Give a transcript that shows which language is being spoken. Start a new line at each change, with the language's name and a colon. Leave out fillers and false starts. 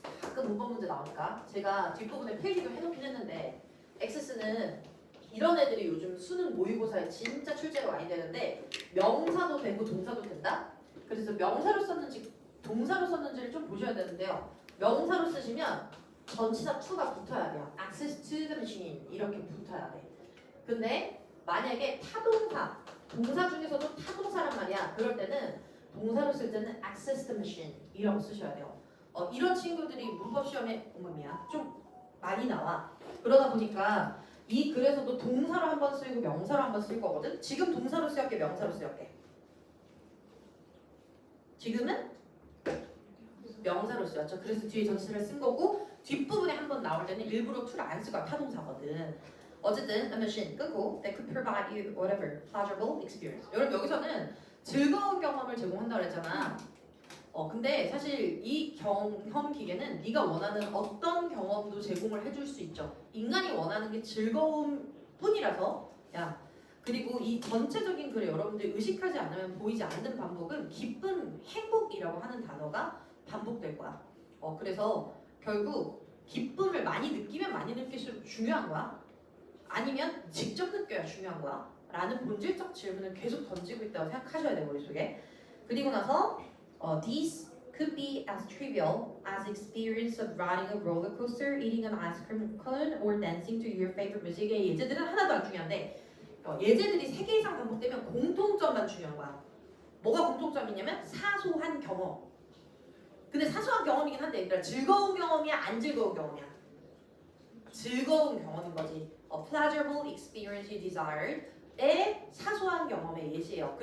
Korean: 가끔 문법 문제 나오니까 제가 뒷부분에 필기도 해놓긴 했는데 액세스는 이런 애들이 요즘 수능 모의고사에 진짜 출제가 많이 되는데 명사도 되고 동사도 된다? 그래서 명사로 썼는지 동사로 썼는지를 좀 보셔야 되는데요. 명사로 쓰시면 전치사 to가 붙어야 돼요.
English: access to the machine
Korean: 이렇게 붙어야 돼. 근데 만약에 타동사, 동사 중에서도 타동사란 말이야. 그럴 때는 동사로 쓸 때는
English: access the machine
Korean: 이라고 쓰셔야 돼요. 이런 친구들이 문법 시험에 좀 많이 나와. 그러다 보니까 이 글에서도 동사로 한번 쓰이고 명사로 한번 쓸 거거든. 지금 동사로 쓰였게 명사로 쓰였게. 지금은 명사로 쓰였죠. 그래서 뒤에 전치사를 쓴 거고 뒷부분에 한번 나올 때는 일부러 to를 안 쓰고 타동사거든. 어쨌든
English: a machine
Korean: 끄고
English: that could provide you whatever pleasurable experience.
Korean: 여러분 여기서는 즐거운 경험을 제공한다고 했잖아. 근데 사실 이 경험 기계는 네가 원하는 어떤 경험도 제공을 해줄 수 있죠. 인간이 원하는 게 즐거움 뿐이라서 야 그리고 이 전체적인 글에 여러분들이 의식하지 않으면 보이지 않는 반복은 기쁨, 행복이라고 하는 단어가 반복될 거야. 그래서 결국 기쁨을 많이 느끼면 많이 느낄수록 중요한 거야? 아니면 직접 느껴야 중요한 거야? 라는 본질적 질문을 계속 던지고 있다고 생각하셔야 돼 머릿속에. 그리고 나서
English: these could be as trivial as experience of riding a roller coaster, eating an ice cream cone, or dancing to your favorite music.
Korean: 의 예제들은 하나도 안 중요한데 예제들이 3개 이상 반복되면 공통점만 중요한 거야. 뭐가 공통점이냐면 사소한 경험. 근데 사소한 경험이긴 한데 얘들아 즐거운 경험이야 안 즐거운 경험이야? 즐거운 경험인 거지.
English: pleasurable experience you desired의
Korean: 사소한 경험의 예시예요.